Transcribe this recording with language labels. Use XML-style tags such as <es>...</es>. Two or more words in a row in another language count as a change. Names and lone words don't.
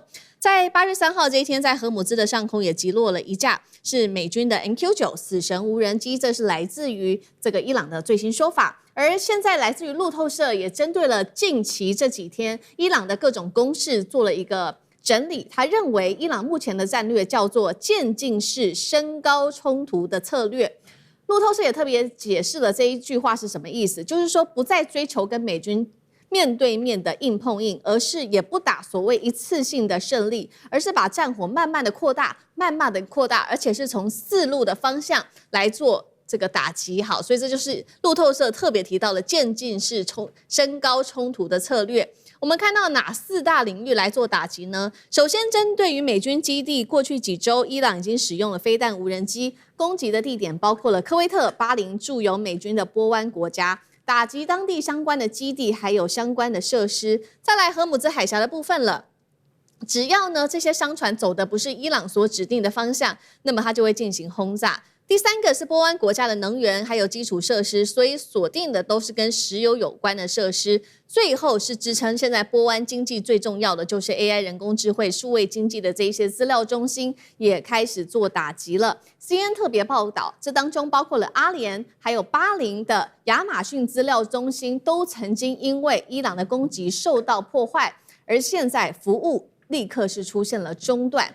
<zh>在8月3號這一天，在荷姆茲的上空也擊落了一架是美軍的 MQ-9死神無人機，這是來自於這個伊朗的最新說法。而現在來自於路透社也針對了近期這幾天伊朗的各種攻勢做了一個整理。他認為伊朗目前的戰略叫做漸進式升高衝突的策略。路透社也特別解釋了這一句話是什麼意思，就是說不再追求跟美軍面對面的硬碰硬，而是也不打所謂一次性的勝利，而是把戰火慢慢的擴大，而且是從4路的方向來做這個打擊。好，所以這就是路透社特別提到的漸進式升高衝突的策略。我們看到哪4大領域來做打擊呢？首先，針對於美軍基地，過去幾週伊朗已經使用了飛彈無人機攻擊的地點，包括了科威特、巴林駐有美軍的波灣國家，打擊當地相關的基地，還有相關的設施。再來荷姆茲海峽的部分了，只要呢這些商船走的不是伊朗所指定的方向，那麼它就會進行轟炸。第3個是波灣國家的能源還有基礎設施，所以鎖定的都是跟石油有關的設施。最後是支撐現在波灣經濟最重要的，就是 AI 人工智慧、數位經濟的這一些資料中心也開始做打擊了。CNN 特別報道，這當中包括了阿聯還有巴林的亞馬遜資料中心，都曾經因為伊朗的攻擊受到破壞，而現在服務立刻是出現了中斷。</zh>